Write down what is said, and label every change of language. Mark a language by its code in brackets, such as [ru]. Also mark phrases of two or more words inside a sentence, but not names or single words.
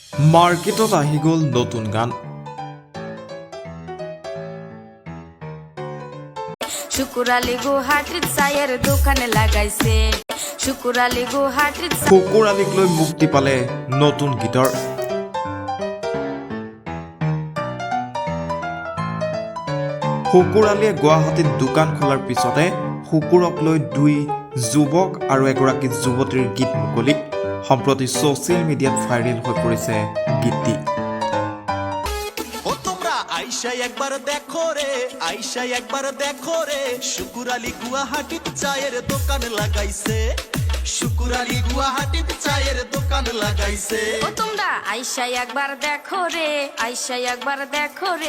[as] মার্কেটত আহি গ'ল নতুন গান। [bn] শুকুর আলী গুৱাহাটীত চায়ের দোকানে লাগাইছে। শুকুর আলী গুৱাহাটীত [as] শুকুৰ আলীক লৈ মুক্তি পালে নতুন গীতৰ। শুকুৰ আলীয়ে গুৱাহাটীত দোকান খোলাৰ পিছতে শুকুৰক লৈ দুই যুৱক আৰু এগৰাকী যুৱতীৰ গীত মুকলি। সম্প্ৰতি ছ'চিয়েল মিডিয়াত ভাইৰেল হৈ পৰিছে গীতটি। [bn] আইসা একবার দেখো রে, আইসা একবার দেখো রে, শুকুর আলী গুয়াহাটিত চায়ের দোকান লাগাইছে। শুকুর আলী গুয়াহাটিত চায়ের দোকান লাগাইছে। ও তোমরা আইসা একবার দেখো রে, আইসা একবার দেখো রে,